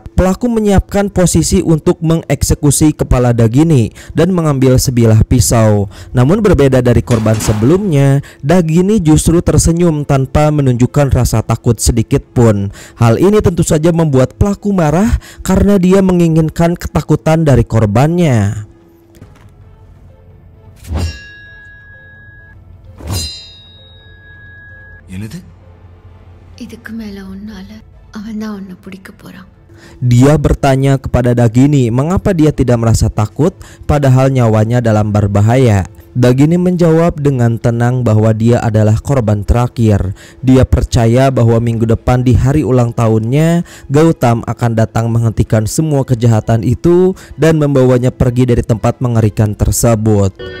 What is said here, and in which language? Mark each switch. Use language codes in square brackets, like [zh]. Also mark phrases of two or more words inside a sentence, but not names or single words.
[id] Pelaku menyiapkan posisi untuk mengeksekusi kepala Dagini dan mengambil sebilah pisau. Namun berbeda dari korban sebelumnya, Dagini justru tersenyum tanpa menunjukkan rasa takut sedikit pun. Hal ini tentu saja membuat pelaku marah karena dia menginginkan ketakutan dari korbannya. [ta] இதுக்கு மேல உன்னால அவன் தான் உன்னை பிடிக்க போறான். [id] Dia bertanya kepada Dagini mengapa dia tidak merasa takut padahal nyawanya dalam berbahaya. Dagini menjawab dengan tenang bahwa dia adalah korban terakhir. Dia percaya bahwa minggu depan di hari ulang tahunnya, Gautam akan datang menghentikan semua kejahatan itu dan membawanya pergi dari tempat mengerikan tersebut.